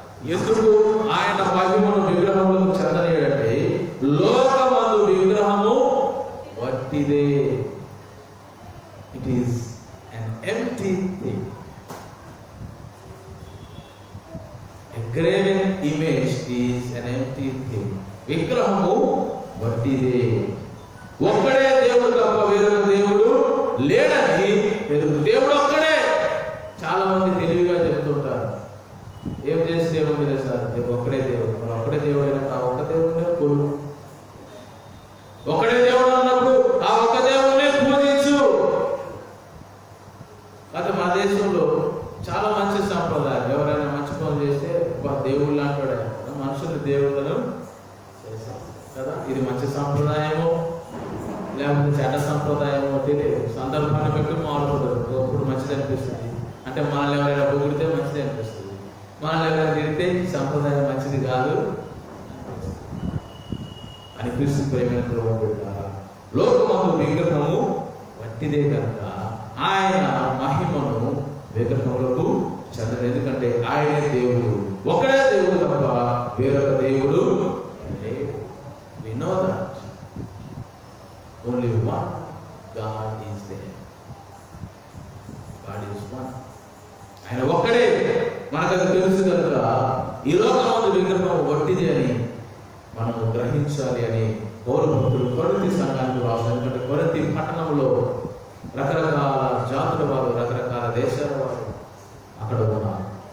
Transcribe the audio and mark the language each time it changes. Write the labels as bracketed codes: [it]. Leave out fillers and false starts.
[te] ఎందుకు ఆయన మహిమను విగ్రహములకు చెందలేడంటే లోకమందు విగ్రహము వట్టిదే. [en] It is an empty thing. A graven image is an empty thing. [te] విగ్రహము వట్టిదే. ఒక్కడే దేవుడు తప్ప వేరొక దేవుడు లేడని దేవుడు ఒక్కడే. చాలా మంది తెలివిగా చెప్తుంటారు, ఏం చేసి దేవుడు లేదు సార్, ఒక్కడే దేవుడు. మనం ఒక్కడే దేవుడు అయినా ఒక్క దేవుడినే కొడు. ఒక్కడే దేవుడు అన్నప్పుడు ఆ ఒక్క దేవుడినే పూజించు. అయితే మా దేశంలో చాలా మంచి సాంప్రదాయం. ఎవరైనా మంచి పనులు చేస్తే దేవుడు లాంటి వాడే, మనుషులు దేవుళ్ళను చేశారు కదా. ఇది మంచి సాంప్రదాయమో లేకపోతే చెడ్డ సాంప్రదాయమో తెలియదు. సందర్భాన్ని బట్టి మారుతుంటారు. ఒకప్పుడు మంచిది అనిపిస్తుంది, అంటే మనల్ని ఎవరైనా పొగిడితే మంచిది అనిపిస్తుంది, మనల్ని ఎవరైనా తిరిగితే సంప్రదాయం మంచిది కాదు అని క్రీస్తు ప్రేమ లోకమందు విగ్రహము వట్టిదే కనుక ఆయన మహిమను విగ్రహములకు చెందదు. ఎందుకంటే ఆయనే దేవుడు, ఒకడే దేవుడు తప్ప వేరొక దేవుడు లేడు. [en] We know that only one God is there. God is one. [te] ఆయన ఒక్కడే. మనకు అది తెలుసు కనుక ఈ లోకమందు విగ్రహం వట్టిది అని మనము గ్రహించాలి అని పౌలు భక్తులు కొరింథీ సంఘానికి రాశారు. ఎందుకంటే కొరింథీ పట్టణంలో రకరకాల జాతుల వారు, రకరకాల దేశాల వారు అక్కడ ఉన్నారు.